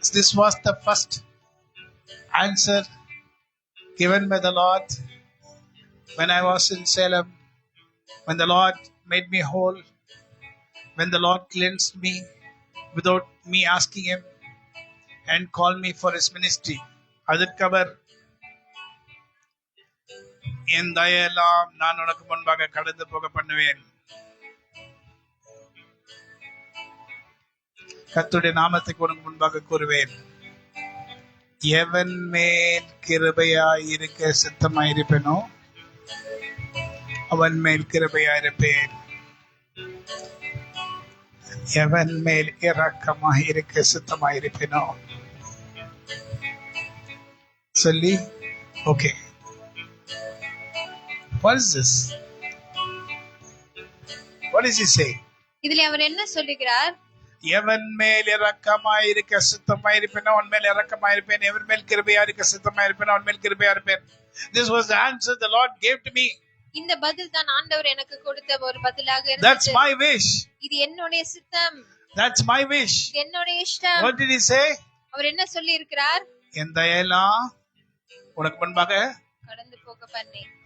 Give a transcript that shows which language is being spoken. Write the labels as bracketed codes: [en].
[en] This was the first answer given by the Lord when I was in Salem, when the Lord made me whole, when the Lord cleansed me without me asking Him and called me for His ministry. [ta] அதற்கு அவர், என் தயெல்லாம் நான் உனக்கு முன்பாக கடந்து போக பண்ணுவேன். கர்த்தருடைய நாமத்துக்கு உனக்கு முன்பாக கூறுவேன். எவன் மேல் கிருபையாய் இருக்க சித்தமாயிருப்பேனோ அவன் மேல் கிருபையாயிருப்பேன். எவன் மேல் இரக்கமாய் இருக்க சித்தமாயிருப்பேனோ சொல்லி, okay, [en] what is this? What is he saying? [ta] இதுல அவர் என்ன சொல்லுகிறார்? எவன் மேல் இரக்கமாய் இருக்க சித்தமாயிருப்பேனோ அவன் மேல் இரக்கமாயிருப்பேன். எவன் மேல் கிருபையா இருக்க சித்தமாயிருப்பேனோ அவன் மேல் கிருபையா இருப்பேன். [en] This was the answer the Lord gave to me. [ta] இந்த பதில் தான் ஆண்டவர் எனக்கு கொடுத்த ஒரு பதிலாக இருந்தது. [en] That's my wish. [ta] இது என்னுடைய சித்தம். [en] That's my wish. [ta] என்னுடைய இஷ்டம். [en] What did he say? [ta] அவர் என்ன சொல்லி இருக்கிறார்? என் தயெல்லாம் உனக்கு முன்பாக கடந்து போக பண்ணி.